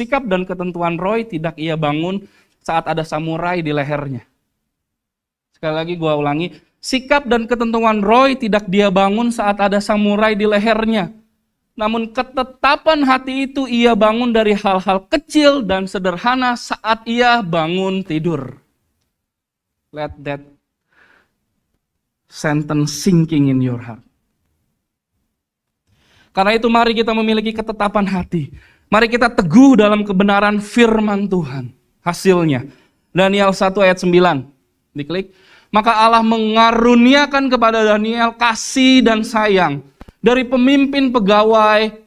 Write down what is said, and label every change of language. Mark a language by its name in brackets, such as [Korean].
[Indonesian] Sikap dan ketentuan Roy tidak ia bangun saat ada samurai di lehernya. Sekali lagi gue ulangi. Sikap dan ketentuan Roy tidak dia bangun saat ada samurai di lehernya. Namun ketetapan hati itu ia bangun dari hal-hal kecil dan sederhana saat ia bangun tidur. [English] Let that sentence sinking in your heart. [Indonesian] Karena itu mari kita memiliki ketetapan hati. Mari kita teguh dalam kebenaran firman Tuhan. Hasilnya, Daniel 1 ayat 9. Diklik. Maka Allah mengaruniakan kepada Daniel kasih dan sayang dari pemimpin pegawai